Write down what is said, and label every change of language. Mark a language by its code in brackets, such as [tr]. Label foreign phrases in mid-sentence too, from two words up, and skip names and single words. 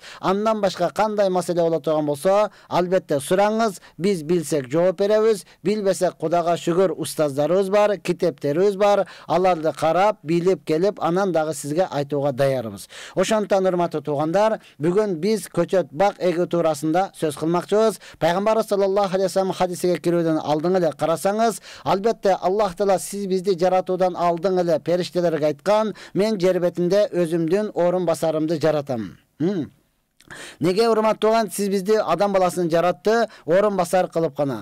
[ky] Андан башка кандай маселе боло турган болсо, албетте сураңыз, биз билсек жооп беребиз, билбесек Кудайга шүгүр устаздарыбыз бар, китептерибиз бар, аларды карап, билип келип, анан дагы сизге айтууга даярбыз. Ошондон урматтуу туугандар, бүгүн биз көчөт бак эгүү туурасында сөз кылмакчыбыз. Пайгамбар [ar] صلى الله عليه وسلم [ky] хадисиге кирүүдөн алдын эле карасаңыз, албетте Аллах Таала сиз бизди жаратуудан алдын эле периштелерге айткан: "Мен жер бетинде өзүмдүн орун басарымды жаратам." Неге урматтаган, сиз бизди адам баласын жаратты, орун басар кылып гана.